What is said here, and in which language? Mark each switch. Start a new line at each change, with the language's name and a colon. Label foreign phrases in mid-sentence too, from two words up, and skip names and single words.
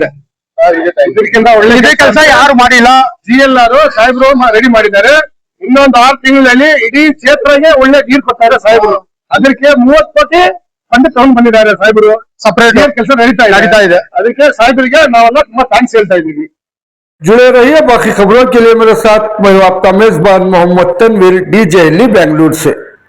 Kannada: ಇದಕ್ಕಿಂತ ಒಳ್ಳೆ ಇದೇ ಕೆಲಸ ಯಾರು ಮಾಡಿಲ್ಲ. GLR ಸಾಹೇಬ್ರು ರೆಡಿ ಮಾಡಿದ್ದಾರೆ. ಇನ್ನೊಂದು 6 ತಿಂಗಳಲ್ಲಿ ಇಡೀ ಕ್ಷೇತ್ರಕ್ಕೆ ಒಳ್ಳೆ ನೀರು ಕೊಡ್ತಾರೆ ಸಾಹೇಬ್ರು. ಅದಕ್ಕೆ 30 ಕೋಟಿ ಫಂಡ್ ತಗೊಂಡ್ ಬಂದಿದ್ದಾರೆ ಸಾಹೇಬ್ರು. ಸಪರೇಟ್ ಕೆಲಸ ನಡೀತಾ ಇದೆ. ಅದಕ್ಕೆ ಸಾಹೇಬರಿಗೆ ನಾವೆಲ್ಲ ತುಂಬಾ ಥ್ಯಾಂಕ್ಸ್ ಹೇಳ್ತಾ ಇದ್ದೀವಿ.
Hindi: जुड़े रहिए बाकी खबरों के लिए मेरे साथ। मैं आपका मेजबान मोहम्मद तनवीर, DJ बेंगलुरु से।